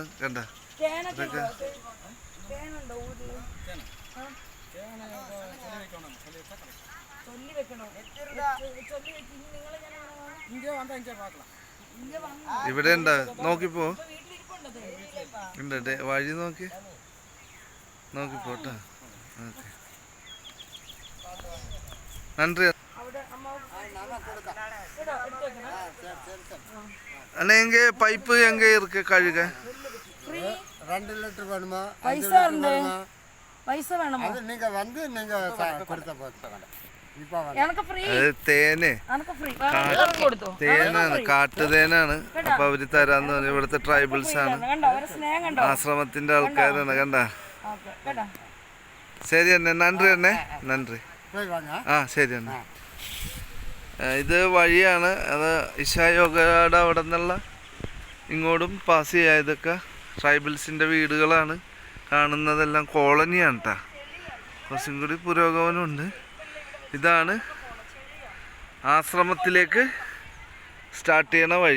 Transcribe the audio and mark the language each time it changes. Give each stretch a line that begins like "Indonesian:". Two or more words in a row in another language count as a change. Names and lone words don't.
Malayalam: കണ്ട, ഇതൊക്കെ ഇവിടെ ഉണ്ടാ, നോക്കിപ്പോ ഉണ്ട്. വഴി നോക്കിപ്പോട്ടാ. ഓക്കെ, നന്ദി.
Tamil: அண்ணா எங்கே பைப்பு எங்கே இருக்கு கழுக? 2 லிட்டர் வேணுமா? பைசா பைசா வேணுமா? அது நீங்க வந்து நீங்க கொடுத்த போறீங்க. இப்போ எனக்கு ஃப்ரீ.
Malayalam: അത് തേന്, எனக்கு ഫ്രീ. കൊടുത്തു. തേനാണ്, കാട്ടുതേനാണ്. അപ്പൊ അവര് തരാന്ന് പറഞ്ഞു. ഇവിടുത്തെ ട്രൈബിൾസ് ആണ്, കണ്ടോ അവരെ സ്നേഹം കണ്ടോ? ആശ്രമത്തിന്റെ ആൾക്കാരാണ്. കണ്ട, ഓക്കേ, കേട്ടോ. ശരി അണ്ണേ, നന്ദി അണ്ണേ, നന്ദി.
Tamil: போய் வாங்க.
Malayalam: ആ ശരി അണ്ണേ. ഇത് വഴിയാണ്. അത് ഇഷായോഗയുടെ അവിടെ നിന്നുള്ള ഇങ്ങോട്ടും പാസ് ചെയ്യുക. ഇതൊക്കെ ട്രൈബൽസിൻ്റെ വീടുകളാണ്. കാണുന്നതെല്ലാം കോളനിയാണ് കേട്ടോ. കുറച്ചും കൂടി പുരോഗമനമുണ്ട്. ഇതാണ് ആശ്രമത്തിലേക്ക് സ്റ്റാർട്ട് ചെയ്യണ വഴി.